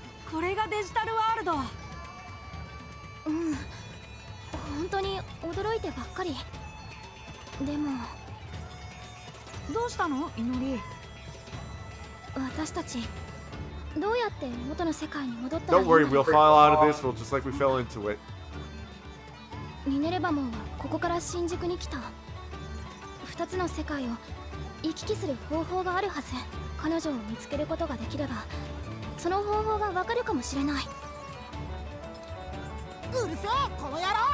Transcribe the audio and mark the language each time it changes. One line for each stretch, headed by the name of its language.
Japanese: これがデジタルワールド。本当に驚いてばっかり。でもどうしたの、イノリ？私たちどうやって元の世界に戻ったらいい
English: Don't
Japanese: の？
English: worry, we'll fall out of this world just like we fell into it.
Japanese: ミネルヴァモンはここから新宿に来た。2つの世界を行き来する方法があるはず。彼女を見つけることができればその方法がわかるかもしれない。うるせえ、この野郎。